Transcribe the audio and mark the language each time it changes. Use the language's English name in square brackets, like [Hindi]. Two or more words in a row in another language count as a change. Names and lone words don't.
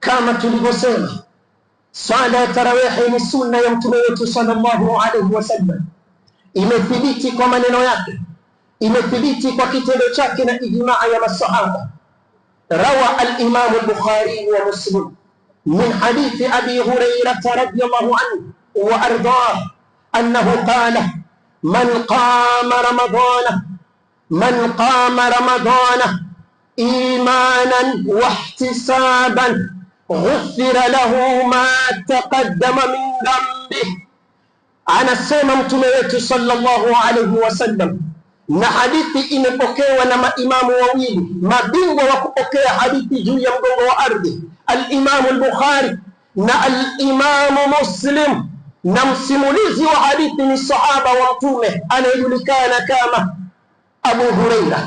[Swahili] Kama tulivyosema, swala ya tarawihi ni sunna ya Mtume wetu [Arabic] صلى الله عليه وسلم, [Swahili] imethibiti kwa maneno yake, imethibiti kwa kitendo chake na ijmaa ya masahaba. [Arabic] روى الإمام البخاري ومسلم من حديث أبي هريرة رضي الله عنه وأرضاه أنه قال من قام رمضان إيمانا واحتسابا غفر له ما تقدم من ذنبه. [Swahili] Anasema Mtume wetu [Arabic] صلى الله عليه وسلم, [Swahili] na hadithi imepokewa na maimamu wawili mabingwa wa kupokea hadithi juu ya mgongo wa ardhi, al-Imamu al-Bukhari na al-Imamu Muslim, na msimulizi wa hadithi ni sahaba wa Mtume anayejulikana kama Abu Hurairah.